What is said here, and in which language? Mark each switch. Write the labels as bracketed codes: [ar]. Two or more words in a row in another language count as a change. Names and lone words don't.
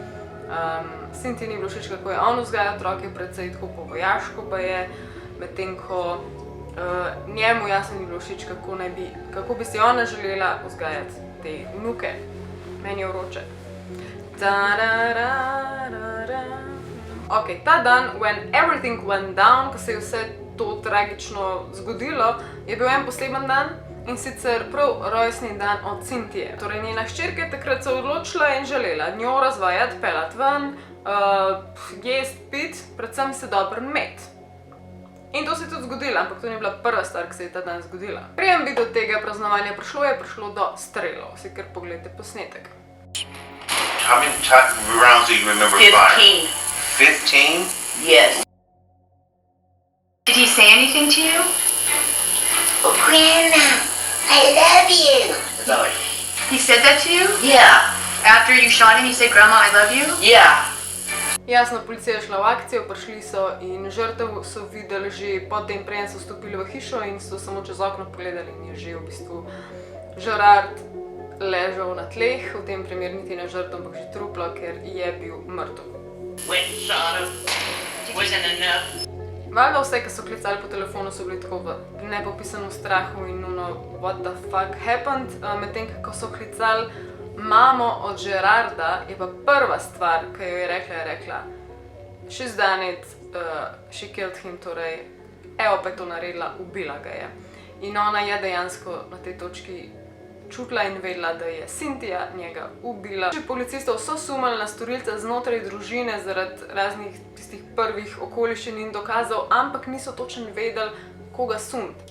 [sl] Cynthiji ni bilo všeč, kako je on vzgajal otroke, predvsej tako po vojaško pa je, medtem ko njemu jasno ni bilo všeč, kako bi si ona želela vzgajati te vnuke. Meni je vroče. Ok, ta dan, [en] when everything went down, [sl] ko se je vse to tragično zgodilo, je bil en poseben dan in sicer prav rojstni dan od Cynthije. Torej njena hčerka je takrat se odločila in želela njo razvajati, peljati ven, jest, pit, predvsem se dobro imeti. In to se je tudi zgodilo, ampak to ni bila prva stvar, ki se je ta dan zgodila. Preden bi do tega praznovanja prišlo do strelov. Si kar pogledajte posnetek. [en] How many rounds do you remember firing? 15? Yes. Did he say anything to you? Oh, Grandma, I love you. He said that to you? Yeah. After you shot him, he said, Grandma, I love you? Yeah. [sl] Jasno, policija je šla v akcijo, prišli so in žrtev so videli že potem, preden so vstopili v hišo in so samo čez okno pogledali in je že v bistvu Gerard ležal na tleh, v tem primeru niti ne žrtev, ampak že truplo, ker je bil mrtev. Valjda vse, ki so klicali po telefonu, so bili tako v nepopisanem strahu in [en] what the fuck happened, [sl] medtem ko so klicali mamo od Gerarda, je pa prva stvar, ki jo je rekla, [en] she's done it, she killed him, [sl] torej, evo pa je to naredila, ubila ga je. In ona je dejansko na tej točki čutila in vedela, da je Cynthia njega ubila. Policistov so sumili na storilca znotraj družine zaradi raznih tistih prvih okoliščin in dokazov, ampak niso točno vedeli, koga sumiti.